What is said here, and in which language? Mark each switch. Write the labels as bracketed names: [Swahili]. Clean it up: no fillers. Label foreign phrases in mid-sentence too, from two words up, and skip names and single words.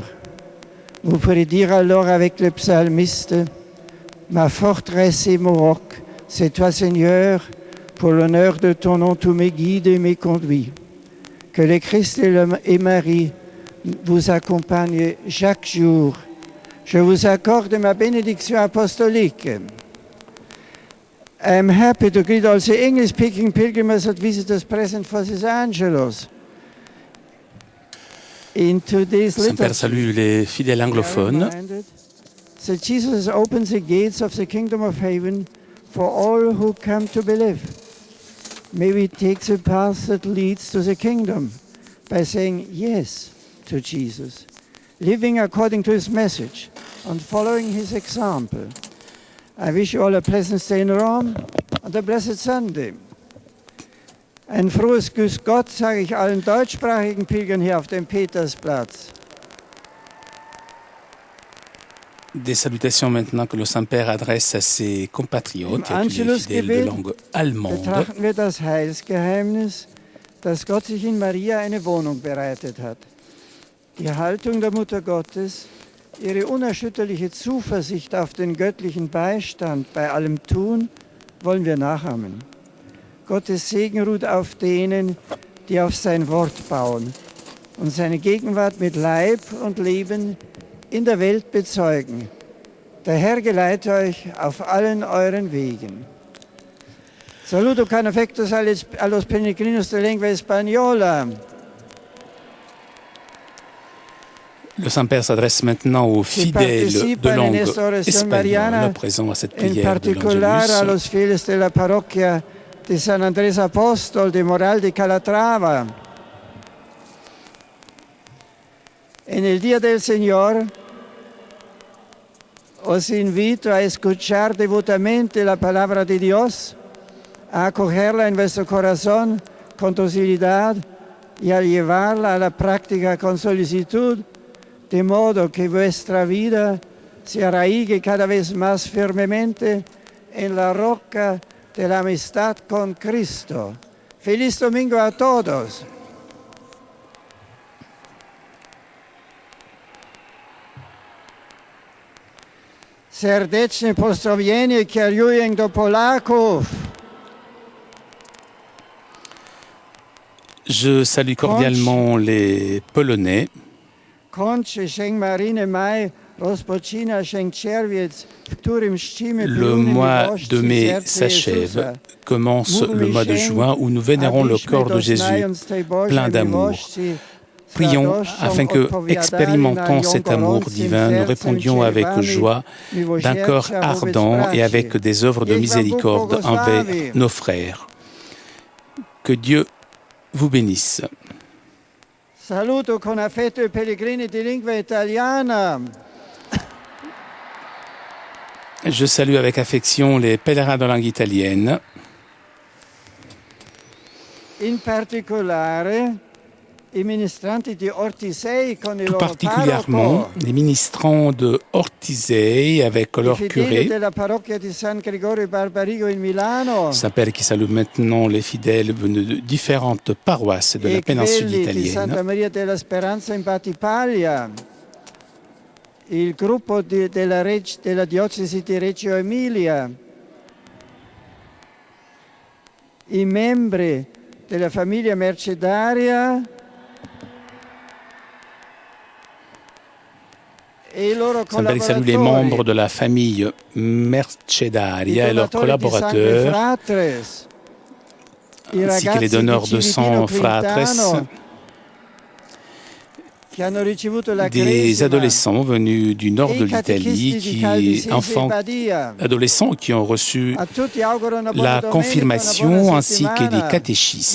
[French] Vous pourrez dire alors avec le psalmiste, « Ma forteresse et mon roc, c'est toi Seigneur, pour l'honneur de ton nom, tous mes guides et mes conduits. » Que le Christ et Marie vous accompagnent chaque jour. Je vous accorde ma bénédiction apostolique. [English] I'm happy to greet all the English-speaking pilgrims that visit us present for this Angelus. [French] Saint-Père salue les fidèles anglophones. [English] So Jesus opens the gates of the kingdom of heaven for all who come to believe. May we take the path that leads to the kingdom by saying yes to Jesus, living according to his message and following his example. I wish you all a pleasant stay in Rome and a blessed Sunday. [German] Ein frohes Grüß Gott sage ich allen deutschsprachigen Pilgern hier auf dem Petersplatz. [French] Des salutations maintenant que le Saint-Père adresse à ses compatriotes et à tous les fidèles de langue allemande. [German] Betrachten wir das Heilsgeheimnis, dass Gott sich in Maria eine Wohnung bereitet hat. Die Haltung der Mutter Gottes, ihre unerschütterliche Zuversicht auf den göttlichen Beistand bei allem Tun, wollen wir nachahmen. Gottes Segen ruht auf denen, die auf sein Wort bauen und seine Gegenwart mit Leib und Leben in der Welt bezeugen. Der Herr geleite euch auf allen euren Wegen. [Spanish] Saluto con affecto a los peregrinos de lengua española. [French] Le Saint-Père s'adresse maintenant aux fidèles de langue espagnole présents à cette prière [Spanish] en particular a los fieles de la parroquia de San Andrés Apóstol de Moral de Calatrava. En el Día del Señor os invito a escuchar devotamente la palabra de Dios, a acogerla en vuestro corazón con docilidad y a llevarla a la práctica con solicitud, de modo que vuestra vida se arraigue cada vez más firmemente en la roca de la amistad con Cristo. Feliz domingo a todos. [Polish] Serdeczne pozdrowienie kieruję do Polaków. [French] Je salue cordialement les Polonais. Le mois de mai s'achève, commence le mois de juin où nous vénérons le corps de Jésus, plein d'amour. Prions afin que, expérimentant cet amour divin, nous répondions avec joie, d'un cœur ardent et avec des œuvres de miséricorde envers nos frères. Que Dieu vous bénisse. [Italian] Saluto con affetto i pellegrini di lingua italiana. [French] Je salue avec affection les pèlerins de langue italienne. [Italian] In particolare i ministranti di Ortisei con il [French] Tout [Italian] loro [French] particulièrement [Italian] parroco. [French] les ministrants de Ortisei avec leur curé. [Italian] Della parrocchia di San Gregorio Barbarigo in Milano. [French] Saint-Père qui salue maintenant les fidèles venus de différentes paroisses de la péninsule [Italian] Di Santa [French] italienne. [Italian] Maria della Speranza in Battipaglia. Il gruppo della diocesi di Reggio Emilia. I membri della famiglia mercedaria. [French] Saint-Père salue les membres de la famille Mercedaria et leurs collaborateurs, ainsi que les donneurs de sang fratres, des adolescents venus du nord de l'Italie, adolescents qui ont reçu la confirmation ainsi que des catéchistes.